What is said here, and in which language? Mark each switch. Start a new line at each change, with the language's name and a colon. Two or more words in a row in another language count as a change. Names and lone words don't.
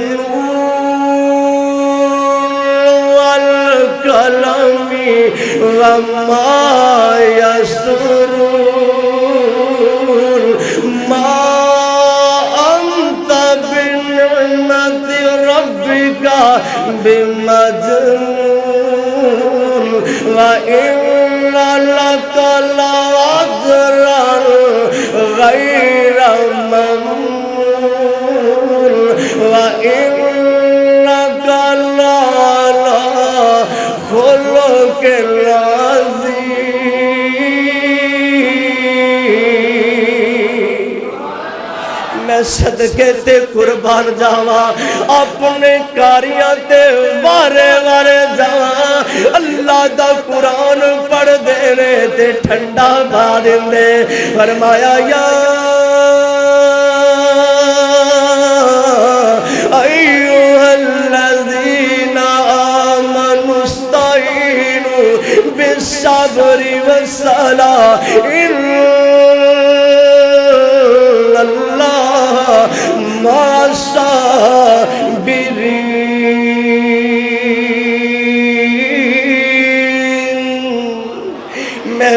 Arabic: والقلم وما يسطرون ما أنت بنعمة ربك بمجنون وإن لك لأجرا غير ممنون وإنك لعلى خلق عظيم
Punjabi: میں صدقے تے قربان جاواں اپنے کاریاں تے وارے وارے جاواں اللہ دا قرآن پڑھ دینے تے ٹھنڈا پا دیندے فرمایا یا
Arabic: ایھا الذین آمنوا استعینوا بالصبر والصلاۃ ان اللہ مع الصابرین میں